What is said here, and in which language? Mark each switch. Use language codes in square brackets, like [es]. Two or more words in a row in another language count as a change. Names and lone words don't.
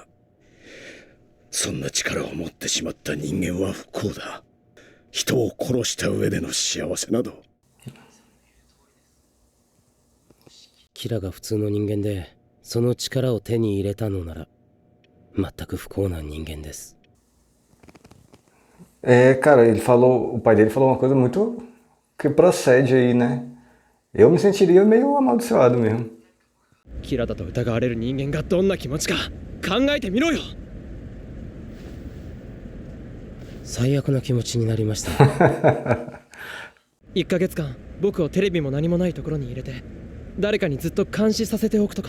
[ja] そんな力を持ってしまった人間は不幸だ。人を殺した上での幸せなど。キラが普通の人間でその力を手に入れたのなら全く不幸な人間です。 [pt] Cara, o pai dele falou uma coisa muito que procede aí, né? Eu me sentiria meio amaldiçoado mesmo. [ja] キラだと疑われる人間がどんな気持ちか考えてみろよ。最悪な気持ちになりました。 1ヶ月間僕をテレビも何もないところに入れて誰かにずっと監視させておくとか。